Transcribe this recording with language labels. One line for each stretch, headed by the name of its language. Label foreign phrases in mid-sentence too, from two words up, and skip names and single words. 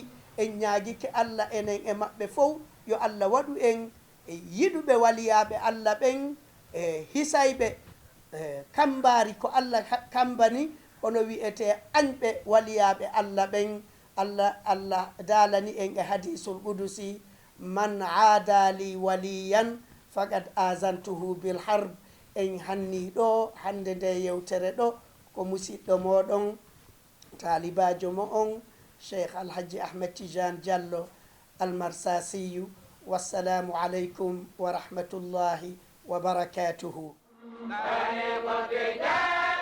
Fula: en ñaaguike allah enen e maɓɓe fof yo allah waɗu en e yiɗuɓe waliyaɓe allah ɓen e hisayɓe kambari ko Allah kambani hono wi'ete añɓe waliyaɓe Allah ɓen Allah dalani en e
Arabic: الحديث القدسي من عادى لي وليا فقد آذنته بالحرب
Fula: en hanni ɗo hande nde yewtere ɗo ko musidɗo moɗon talibajo mo on cheikh alhaji ahmed tidiane diallo almarsasiyu
Arabic: والسلام عليكم ورحمة الله وبركاته